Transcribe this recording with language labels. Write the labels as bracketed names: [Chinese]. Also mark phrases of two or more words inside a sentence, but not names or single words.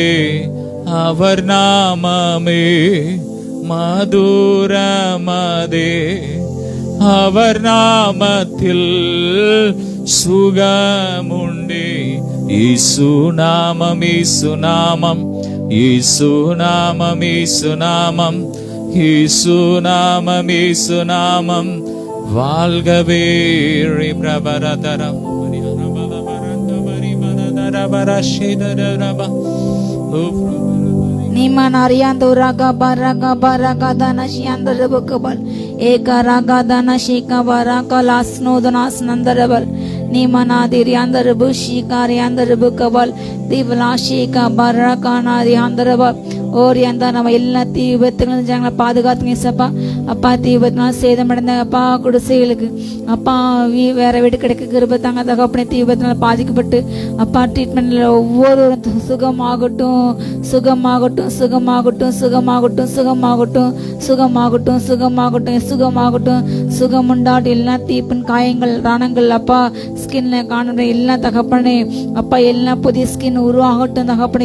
[Tamil] அவர் நாமமே மதுரமதே, அவர் நாமத்தில் சுகமுண்டே. இயேசு நாமம், இயேசு நாமம், இயேசு நாமம், இயேசு நாமம், இயேசு நாமம், இயேசு நாமம் வாழ்கவே. பிரபரதரம் Niman ariando raga baraga baraga dana shiandar bukabal eka raga dana shika baraka lasno danas nandarabal Niman adiri andar bushi kari andar bukabal divla shika baraka nadi andarabal ஓரி அந்த நம்ம எல்லா தீ விபத்துகளும் ஜனங்களை பாதுகாத்துங்க சப்பா. அப்பா தீ விபத்துனால சேதமடைந்த அப்பா குடிசைகளுக்கு அப்பா வேற வீடு கிடைக்க கிருபை தாங்க தகப்பனே. தீ விபத்துனால பாதிக்கப்பட்டு அப்பா ட்ரீட்மெண்ட்ல ஒவ்வொரு சுகமாகட்டும், சுகமாகட்டும், சுகமாகட்டும், சுகமாகட்டும், சுகமாகட்டும், சுகமாகட்டும், சுகமாகட்டும், சுகமாகட்டும், சுகம் உண்டாட்டு எல்லா தீப்பின் காயங்கள் ரணங்கள் அப்பா ஸ்கின்ல காணுற எல்லா தகப்பனே அப்பா எல்லா புதிய ஸ்கின் உருவாகட்டும் தகப்பனே.